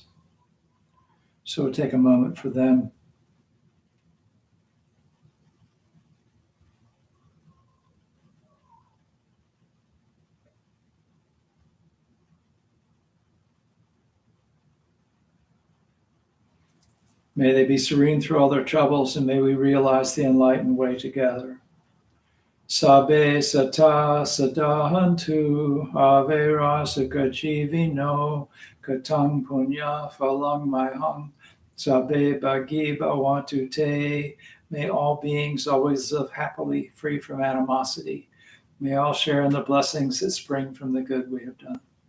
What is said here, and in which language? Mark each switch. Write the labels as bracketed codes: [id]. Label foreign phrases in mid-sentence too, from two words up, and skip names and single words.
[en] So we'll take a moment for them. May they be serene through all their troubles, and may we realize the enlightened way together. [pi] Sabe sata sadahantu ave rasa kajivino katang punya phalang mahang sabe bagi bhavantu te. [en] May all beings always live happily, free from animosity. May all share in the blessings that spring from the good we have done.